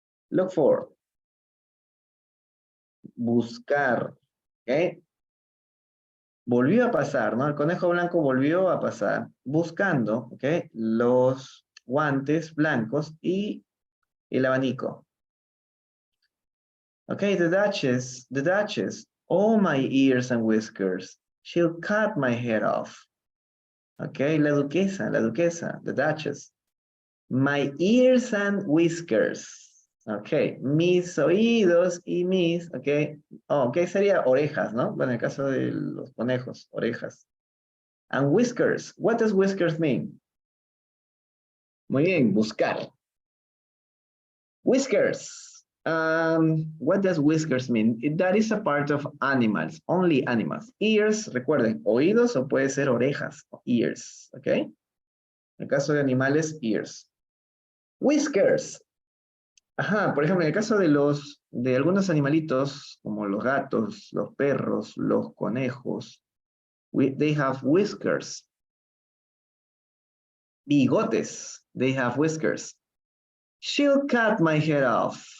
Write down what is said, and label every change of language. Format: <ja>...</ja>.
<en>Look for.</en> <es>Buscar. ¿Ok? Volvió a pasar, ¿no? El conejo blanco volvió a pasar buscando, ¿ok? Los guantes blancos y el abanico.</es> <en>Okay, the Duchess, oh my ears and whiskers, she'll cut my head off. Okay,</en> <es>la duquesa,</es> <en>the Duchess. My ears and whiskers.</en> <es>Okay, mis oídos y mis, okay. Oh, okay, sería orejas, ¿no? Bueno, en el caso de los conejos, orejas.</es> <en>And whiskers, what does whiskers mean?</en> <es>Muy bien, buscar.</es> <en>Whiskers. What does whiskers mean? That is a part of animals, only animals.</en> <es>Ears, recuerden, oídos o puede ser orejas, ears, ¿ok? En el caso de animales, ears. Whiskers. Ajá, por ejemplo, en el caso de algunos animalitos, como los gatos, los perros, los conejos,</es> <en>they have whiskers. Bigotes, they have whiskers. She'll cut my head off.</en>